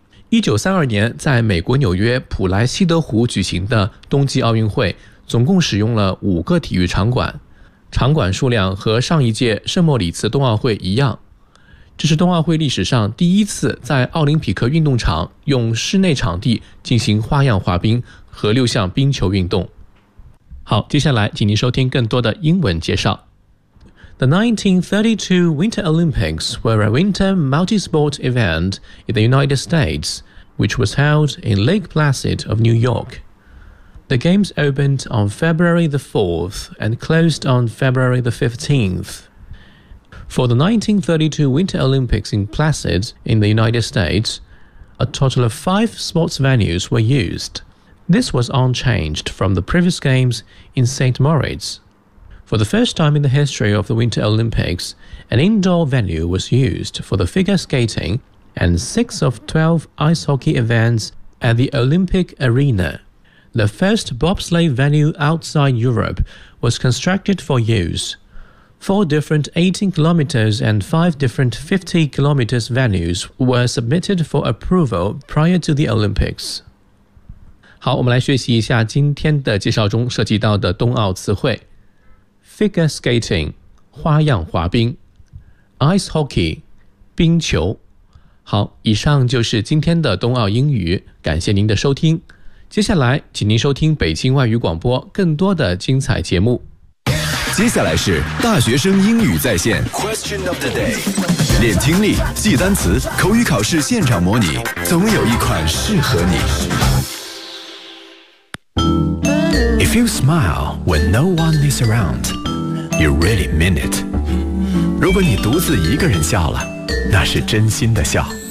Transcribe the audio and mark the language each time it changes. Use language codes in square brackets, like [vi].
[zh] 1932年在美国纽约普莱西德湖举行的冬季奥运会总共使用了5个体育场馆，场馆数量和上一届圣莫里茨冬奥会一样。这是冬奥会历史上第一次在奥林匹克运动场用室内场地进行花样滑冰和6项冰球运动。好，接下来请您收听更多的英文介绍。 [en] The 1932 Winter Olympics were a winter multi-sport event in the United States, which was held in Lake Placid of New York. The games opened on February the 4th and closed on February the 15th. For the 1932 Winter Olympics in Placid in the United States, a total of 5 sports venues were used. This was unchanged from the previous games in St. Moritz. For the first time in the history of the Winter Olympics, an indoor venue was used for the figure skating and 6 of 12 ice hockey events at the Olympic Arena. The first bobsleigh venue outside Europe was constructed for use. 4 different 18-kilometers and 5 different 50-kilometers venues were submitted for approval prior to the Olympics. [zh] 好，我们来学习一下今天的介绍中涉及到的冬奥词汇。 [en] Figure skating, [zh] 花样滑冰。 [en] Ice hockey, [zh] 冰球。好，以上就是今天的冬奥英语，感谢您的收听。接下来，请您收听北京外语广播更多的精彩节目。接下来是大学生英语在线 [en] Question of the day， [zh] 练听力，记单词，口语考试现场模拟，总有一款适合你。 [en] If you smile when no one is around, you really mean it. [zh] 如果你独自一个人笑了，那是真心的笑。